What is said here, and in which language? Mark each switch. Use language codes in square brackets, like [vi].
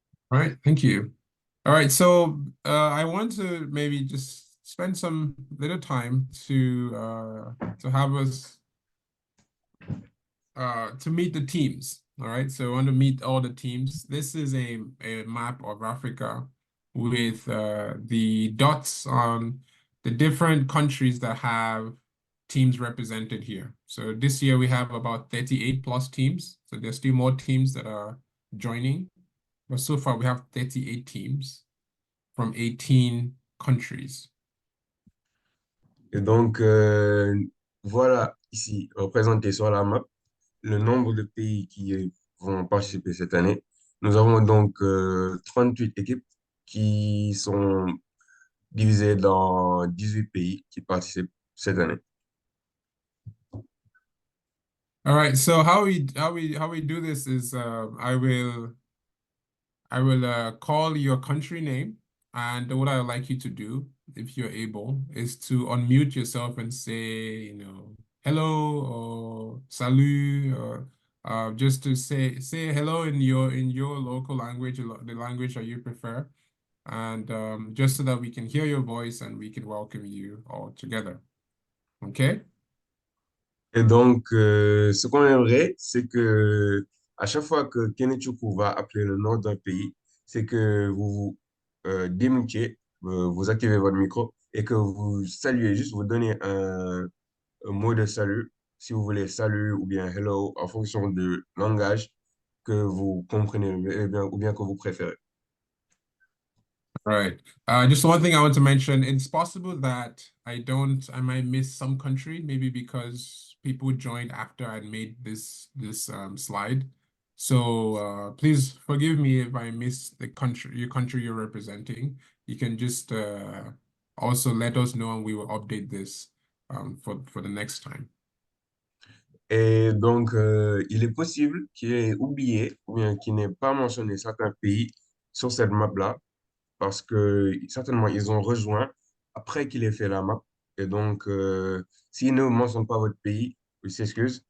[en] All right, thank you. All right, so I want to maybe just spend some little time to have us to meet the teams. All right, so I want to meet all the teams. This is a map of Africa with the dots on the different countries that have teams represented here. So this year we have about 38 plus teams. So there's still more teams that are joining. But so far we have 38 teams from 18 countries. [fr] Et donc, voilà ici représenté sur la map le nombre de pays qui vont participer cette année. Nous avons donc 38 équipes qui sont divisées dans 18 pays qui participent cette année. [en] All right, so how we do this is I will call your country name, and what I would like you to do, if you're able, is to unmute yourself and say, hello or salut, or just to say hello in your local language, the language that you prefer, and just so that we can hear your voice and we can welcome you all together. Okay? [fr] Et donc, ce qu'on aimerait, c'est que à chaque fois que Kenechukwu va appeler le nom d'un pays, c'est que vous vous démutiez, vous activez votre micro et que vous saluez, juste vous donnez un mot de salut, si vous voulez salut ou bien hello, en fonction du langage que vous comprenez ou bien que vous préférez. [en] Right. Just one thing I want to mention, it's possible that I might miss some country, maybe because people joined after I made this slide. So please forgive me if I miss your country you're representing. You can just also let us know and we will update this for the next time. [fr] Et donc, il est possible qu'il ait oublié ou bien qu'il n'ait pas mentionné certains pays sur cette map-là parce que certainement ils ont rejoint après qu'il ait fait la map. Et donc, s'il ne mentionne pas votre pays, il s'excuse.